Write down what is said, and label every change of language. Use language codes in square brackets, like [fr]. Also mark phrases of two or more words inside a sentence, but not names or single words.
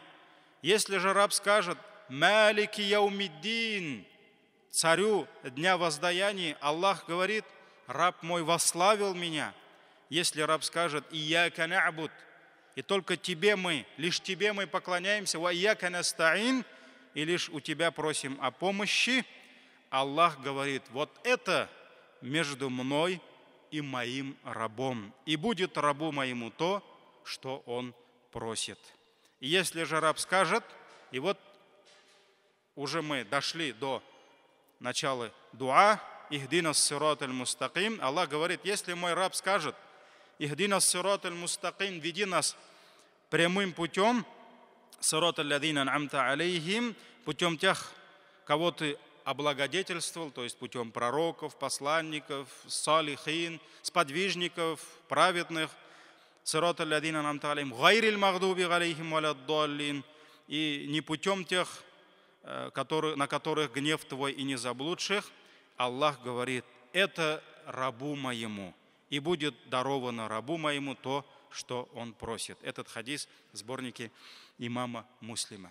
[ru] Если же раб скажет [ar] «مالك يوم الدين», [ru] царю дня воздаяния, Аллах говорит: «Раб мой восславил меня». Если раб скажет [ar] «إياك نعبد», [ru] и только тебе мы, лишь тебе мы поклоняемся, [ar] «وإياك نستعين», [ru] и лишь у тебя просим о помощи, Аллах говорит: вот это между мной и моим рабом, и будет рабу моему то, что он просит. И если же раб скажет, и вот уже мы дошли до начала дуа, [ar] «اهدنا الصراط المستقيم», [ru] Аллах говорит, если мой раб скажет: [ar] «اهدنا الصراط المستقيم», [ru] веди нас прямым путем, [ar] صراط الذين أنعمت عليهم, [ru] путем тех, кого ты облагодетельствовал, то есть путем пророков, посланников, салихин, сподвижников, праведных, [ar] صراط الذين أنعمت عليهم غير المغضوب عليهم ولا الضالين, [ru] и не путем тех, на которых гнев твой, и не заблудших. Аллах говорит: это рабу моему, и будет даровано рабу моему то, что он просит. Этот хадис в сборнике имама Муслима.